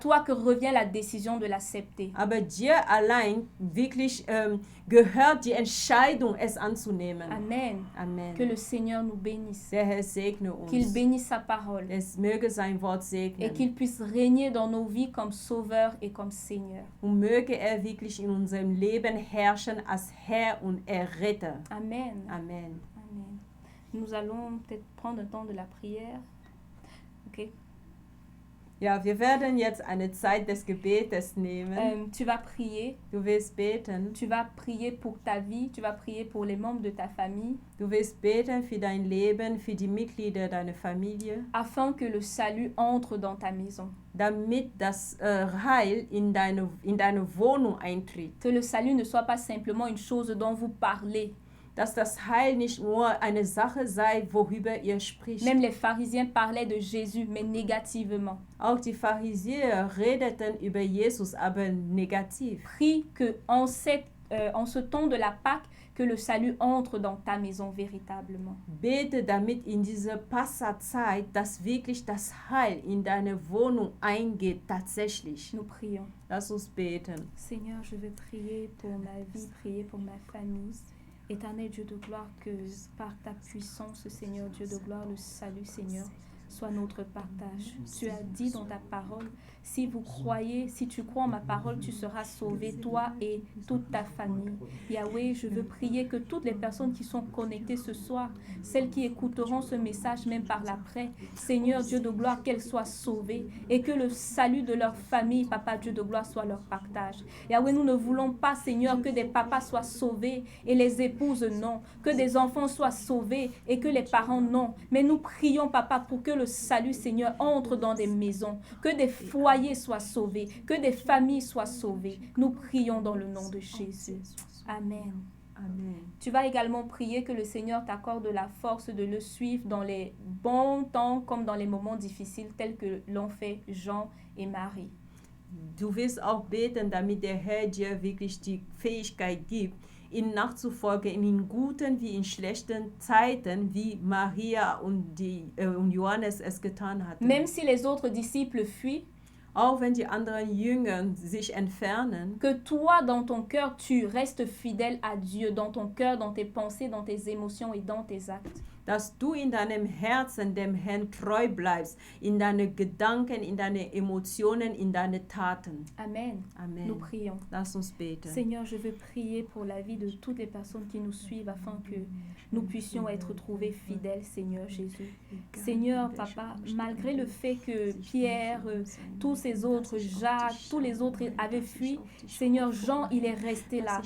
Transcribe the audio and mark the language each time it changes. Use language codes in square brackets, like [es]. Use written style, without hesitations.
[fr] toi que revient la décision de l'accepter. [de] Aber dir allein wirklich gehört die Entscheidung, es anzunehmen. [fr] Amen. [de] Amen. [fr] Que le Seigneur nous bénisse, [de] Der Herr segne [fr] qu'il [de] uns. [fr] bénisse sa parole [de] Es möge sein Wort [fr] et [de] segnen. [fr] qu'il puisse régner dans nos vies comme Sauveur et comme Seigneur. [de] Und möge er wirklich in unserem Leben herrschen als Herr und Erretter. [fr] Amen. [de] Amen. Amen. [fr] Nous allons peut-être prendre un temps de la prière. Ok. [de] Ja, wir werden jetzt eine Zeit des Gebetes nehmen. [fr] Tu vas prier. [de] Du wirst beten. [fr] Tu vas prier pour ta vie. Tu vas prier pour les membres de ta famille. [de] Du wirst beten für dein Leben, für die Mitglieder deiner Familie, [fr] Afin que le salut entre dans ta maison. [de] damit das Heil in deine Wohnung eintritt. [fr] Que le salut ne soit pas simplement une chose dont vous parlez. [de] Dass das Heil nicht nur eine Sache sei, worüber ihr spricht. [fr] Même les pharisiens parlaient de Jésus, mais négativement. [de] Auch die Pharisäer redeten über Jesus, aber negativ. [fr] Prie que en ce temps de la Pâque, que le salut entre dans ta maison véritablement. [de] Bete, damit in dieser Passazeit, dass wirklich das Heil in deine Wohnung eingeht, tatsächlich. [fr] Nous prions. [de] Lass uns beten. [fr] Seigneur, je vais prier pour ma vie, prier pour ma famille. Éternel Dieu de gloire, que par ta puissance, Seigneur Dieu de gloire, le salut, Seigneur, soit notre partage. Tu as dit dans ta parole, si vous croyez, si tu crois en ma parole, tu seras sauvé, toi et toute ta famille. Yahweh, je veux prier que toutes les personnes qui sont connectées ce soir, celles qui écouteront ce message même par l'après, Seigneur Dieu de gloire, qu'elles soient sauvées et que le salut de leur famille, Papa Dieu de gloire, soit leur partage. Yahweh, nous ne voulons pas, Seigneur, que des papas soient sauvés et les épouses non, que des enfants soient sauvés et que les parents non. Mais nous prions, Papa, pour que le salut, Seigneur, entre dans des maisons, que des foyers soient sauvés, que des familles soient sauvées. Nous prions dans le nom de Jésus. Amen. Amen. Tu vas également prier que le Seigneur t'accorde la force de le suivre dans les bons temps comme dans les moments difficiles tels que l'ont fait Jean et Marie. [de] Du wirst auch beten, damit der Herr dir wirklich die Fähigkeit gibt, ihm nachzufolgen in guten wie in schlechten Zeiten, wie Maria und Johannes es getan hatten. [fr] Même si les autres disciples fuient, [de] Auch wenn die anderen Jünger sich entfernen, [fr] que toi, dans ton cœur, tu restes fidèle à Dieu, dans ton cœur, dans tes pensées, dans tes émotions et dans tes actes. [de] dass du in deinem Herzen dem Herrn treu bleibst, in deine Gedanken, in deine Emotionen, in deine Taten. [fr] Amen. [de] Amen. [fr] Nous prions. [de] Lass uns beten. [fr] Seigneur, je veux prier pour la vie de toutes les personnes qui nous suivent afin que nous puissions être trouvés fidèles, Seigneur Jésus. Seigneur, Papa, malgré le fait que Pierre, tous ces autres, Jacques, tous les autres avaient fui, Seigneur, Jean, il est resté là.